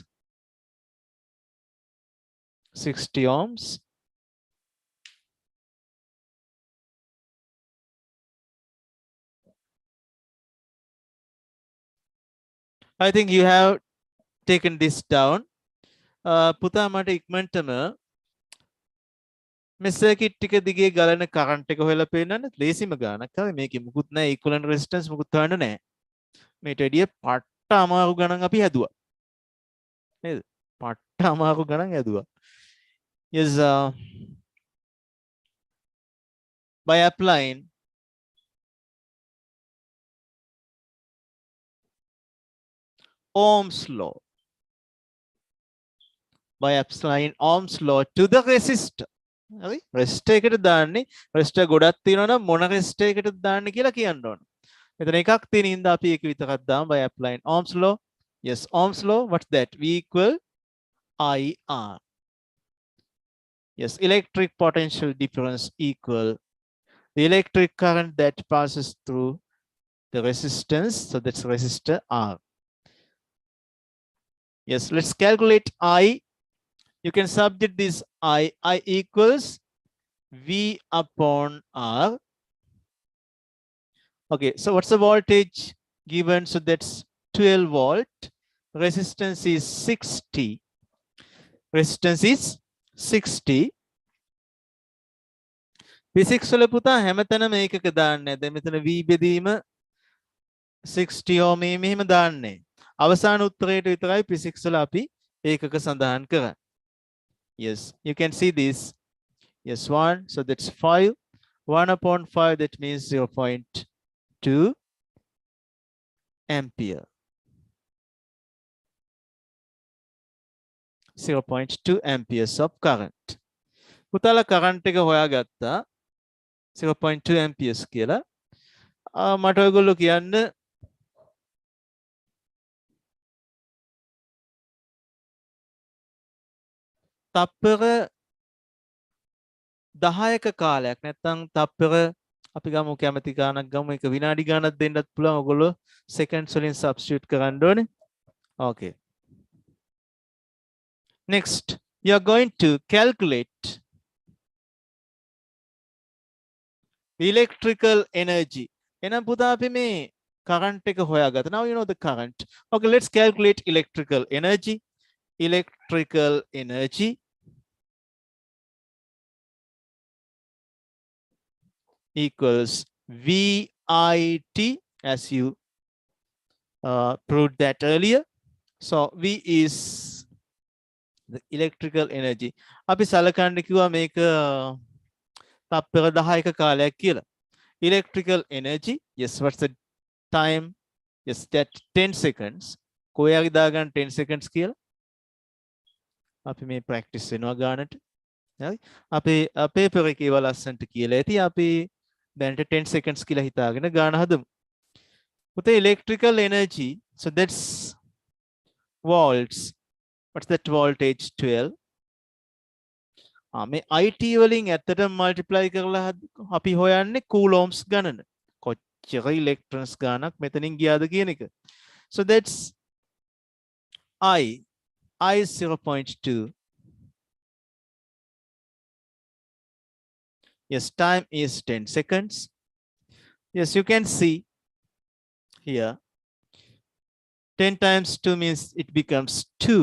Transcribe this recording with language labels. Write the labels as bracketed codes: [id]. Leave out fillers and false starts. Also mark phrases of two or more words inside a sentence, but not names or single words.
[en] 60 ohms. I think you have taken this down. [si] පුතා මට ඉක්මනටම මේ සර්කිට් ටික දිගේ ගලන කරන්ට් එක හොයලා පෙන්නන්න ලේසිම ගානක්. හරි මේකේ මුකුත් නැහැ, [en] equivalent resistance [si] මුකුත් හොයන්න නැහැ. මේට වැඩිය පට්ට අමාරු ගණන් අපි හැදුවා. නේද? පට්ට අමාරු ගණන් හැදුවා. [en] Yes, by applying Ohm's law. By applying Ohm's law to the resistor. [si] හරි resistor එකට දාන්නේ resistor ගොඩක් තියෙනවා නම් මොන resistor එකටද දාන්නේ කියලා කියන්න ඕන. මෙතන එකක් තියෙන හින්දා අපි ඒක විතරක් දාමු [en] by applying Ohm's law. Yes, Ohm's law, what's that? V equal IR. Yes, electric potential difference equal the electric current that passes through the resistance. So that's resistor R. Yes, let's calculate I. You can substitute this I. I equals V upon R. Okay, so what's the voltage given? So that's 12 volt. Resistance is 60. Resistance is 60. [si] Physics වල පුතා හැමතැනම ඒකක දාන්නේ. දැන් මෙතන V බෙදීම 60 ohm මෙහෙම දාන්නේ. අවසාන උත්තරයට විතරයි [en] physics වල [si] අපි ඒකක සඳහන් කරන්නේ. [en] Yes, you can see this. Yes, 1. So that's 5. 1 upon 5, that means 0.2 ampere. 0.2 amperes of current. [si] පුතාලා current එක හොයාගත්තා 0.2 amperes කියලා. මට ඔයගොල්ලෝ කියන්න තප්පර 10ක කාලයක් නැත්නම් තප්පර අපි ගමු කැමති ගානක් ගමු ඒක විනාඩි ගානක් දෙන්නත් පුළුවන් ඔයගොල්ලෝ seconds වලින් substitute කරන්න ඕනේ. [en] Okay. Next, you are going to calculate electrical energy. [si] එහෙනම් පුතා අපි මේ current එක හොයාගත්තා. [en] Now you know the current. Okay, let's calculate electrical energy. Electrical energy equals VIT, as you proved that earlier. So V is the electrical energy. [si] අපි සලකන්න කිව්වා මේක තප්පර 10ක කාලයක් කියලා. [en] Electrical energy, yes, what's the time? Yes, that 10 seconds. [si] කොහේ දාගන්න 10 seconds කියලා. අපි මේ practice වෙනවා ගානට. හරි. අපේ paper එකේ ඒවා ලස්සන්ට කියලා ඇති. අපි දැනට 10 seconds කියලා හිතාගෙන ගාන හදමු. [en] පුතේ electrical energy, so that's volts. What's that voltage? 12. [si] මේ IT වලින් ඇත්තටම multiply කරලා අපි හොයන්නේ coulombs ගණන. කොච්චර electrons ගානක් මෙතනින් ගියාද කියන එක. [en] So that's I is 0.2. Yes, time is 10 seconds. Yes, you can see here 10 times 2 means it becomes 2.